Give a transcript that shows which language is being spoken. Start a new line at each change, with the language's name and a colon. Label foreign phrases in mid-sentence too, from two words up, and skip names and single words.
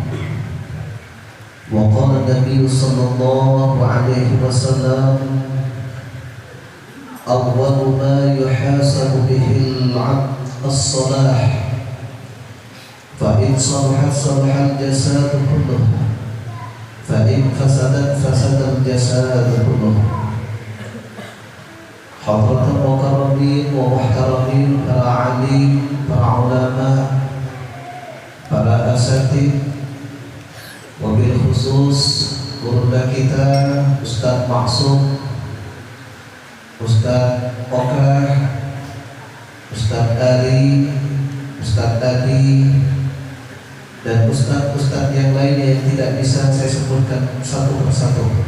Arabic: وقال النبي صلى الله عليه وسلم أول ما يحاسب به العبد الصلاة فإن صلحت صلح الجسد كله فإن فسدت فسد الجسد كله. حضرة المكرمين والمحترمين,
Indonesian: para alim, para ulama, para asatidz,
Arabic: وبالخصوص
Indonesian: guru kita Ustaz Maksum, Ustaz Okah, Ustaz Ali, Ustaz Adi, dan ustaz-ustaz yang lainnya yang tidak bisa saya sebutkan satu persatu.